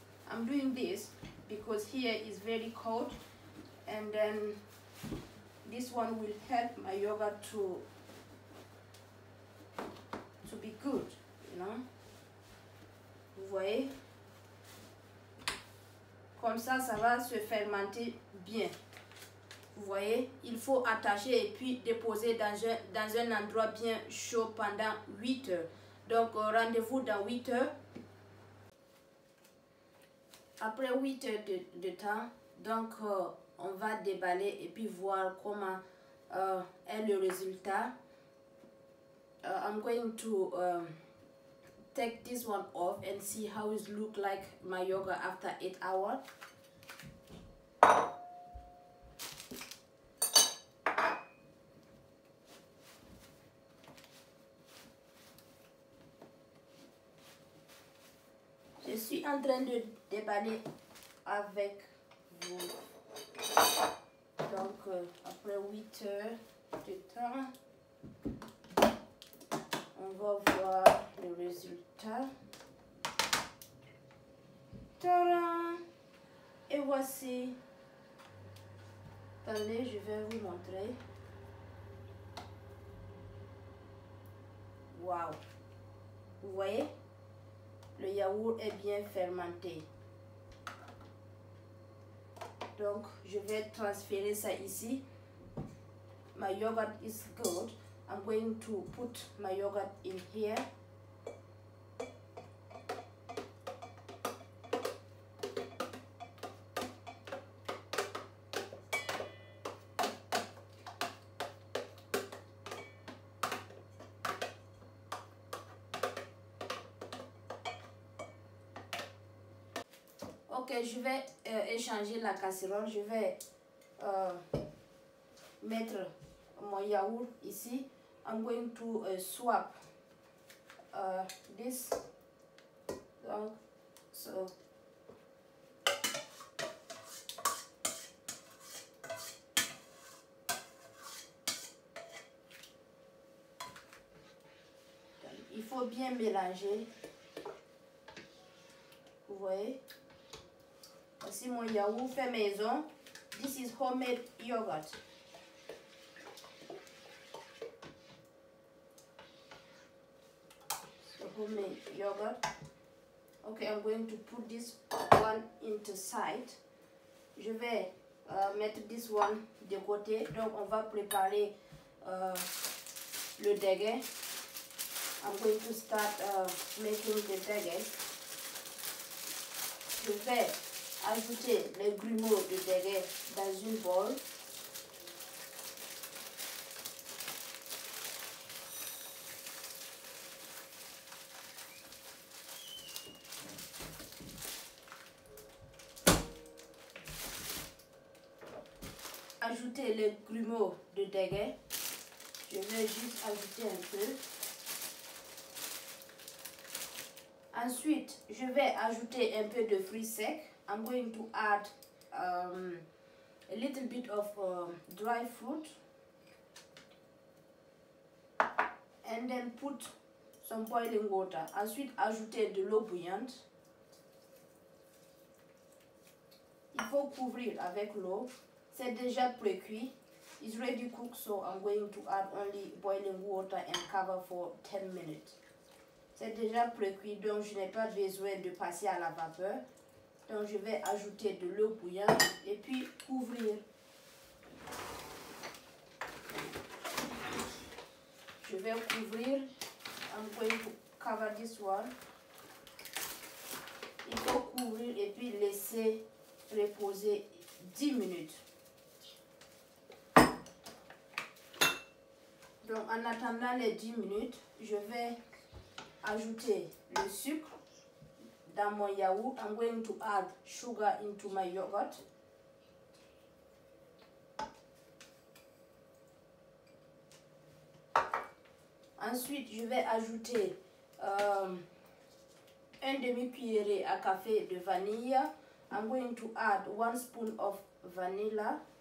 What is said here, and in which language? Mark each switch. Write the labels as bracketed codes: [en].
[en] I'm doing this because here is very cold, and then this one will help my yogurt to be good, you know. [fr] Vous voyez, comme ça va se fermenter bien. Vous voyez, il faut attacher et puis déposer dans un endroit bien chaud pendant 8 heures. Donc rendez-vous dans 8 heures. Après 8 heures de temps, donc on va déballer et puis voir comment est le résultat. [en] I'm going to take this one off and see how it look like my yogurt after 8 hours. [fr] Je suis en train de déballer avec vous. Donc, après 8 heures de temps, on va voir le résultat. Tadam! Et voici. Attendez, je vais vous montrer. Waouh! Vous voyez? Le yaourt est bien fermenté. Donc, je vais transférer ça ici. [en] My yogurt is good. I'm going to put my yogurt in here. [fr] Ok, je vais échanger la casserole. Je vais mettre mon yaourt ici. [en] I'm going to swap this. [fr] So il faut bien mélanger. Vous voyez? Voici mon yaourt fait maison. [en] This is homemade yogurt. So homemade yogurt. Okay, I'm going to put this one into side. [fr] Je vais mettre [en] this one [fr] de côté. Donc on va préparer le dégué. [en] I'm going to start making the dégué. [fr] Je vais ajouter les grumeaux de dégué dans une bowl. Ajouter les grumeaux de dégué. Je vais juste ajouter un peu. Ensuite, je vais ajouter un peu de fruits secs. [en] I'm going to add a little bit of dry fruit. And then put some boiling water. [fr] Ensuite, ajouter de l'eau bouillante. Il faut couvrir avec l'eau. C'est déjà pré-cuit. [en] It's ready cooked, so I'm going to add only boiling water and cover for 10 minutes. [fr] C'est déjà pré-cuit, donc je n'ai pas besoin de passer à la vapeur. Donc je vais ajouter de l'eau bouillante et puis couvrir. Je vais couvrir. [en] I'm going to cover this one. [fr] Il faut couvrir et puis laisser reposer 10 minutes. Donc en attendant les 10 minutes, je vais ajouter le sucre dans mon yaourt. [en] I'm going to add sugar into my yogurt. [fr] Ensuite, je vais ajouter un demi-cuillerée à café de vanille. [en] I'm going to add 1 spoon of vanilla.